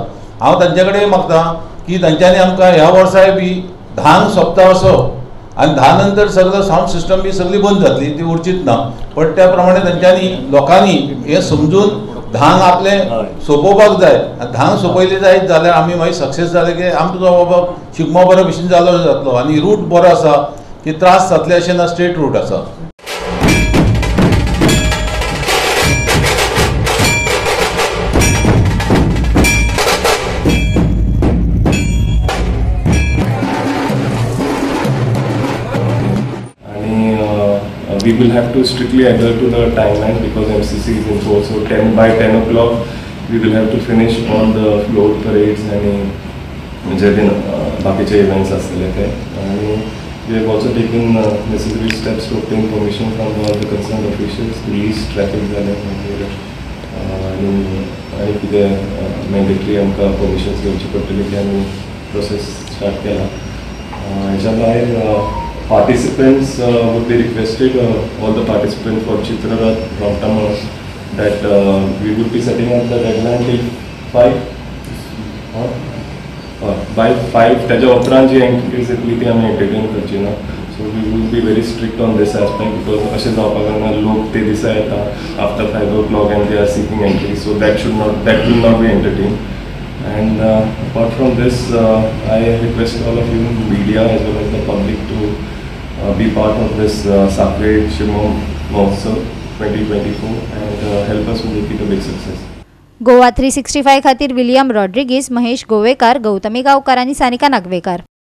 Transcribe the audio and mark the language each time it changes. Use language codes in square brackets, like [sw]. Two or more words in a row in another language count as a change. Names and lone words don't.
[kok] हांव तांचे कडेन मागतां की तांच्यांनी आमकां ह्या वर्साय बी धांग सोंपता असो आनी धा नंतर सगळो सावंड सिस्टम बी सगळी बंद जातली, ती उरचीच ना। पण त्या प्रमाणे तांच्यांनी लोकांनी हे समजून धांग आपले सोंपोवपाक जाय। धांग सोंपयली जायत जाल्यार आमी मागीर सक्सेस जाले की आमचो बाबा शिगमो बरे भशेन जालो जातलो आनी रूट बरो आसा की त्रास जातले अशें ना, स्ट्रेट रूट आसा। [en] We will have to strictly adhere to the timeline because MCC is in force. So by 10 o'clock we will have to finish all the float parades and [kok] जे बाकीचे [en] events [kok] असले ते। [en] and we have also taken necessary steps to obtain permission from all the concerned officials, police, traffic [kok] झाले आणि कितें mandatory आमकां permissions घेवची पडटली की आमी process start केला। हेच्या भायर [en] participants would be requested, all the participants for Chitrarath, Romtameळ, that we would be setting up the deadline till 5 by 5 [kok] त्याच्या उपरांत जी एंट्रीज येतली ती आमी एंटरटेन करची ना। [en] so we will be very strict on this aspect because [kok] अशें जावपाक जायना लोक ते दिसा येता [en] after 5 o'clock and they are seeking entry, so that will not be entertained. And apart from this, I request all of you, media as well as the public, to be part of this Sakre Shimo Mahotsav 2024 and help us to make it a big success. [kok] गोवा 365 खातीर विलियम रॉड्रिगीस, महेश गोवेकार, गौतमी गावकार आणि सानिका नागवेकर।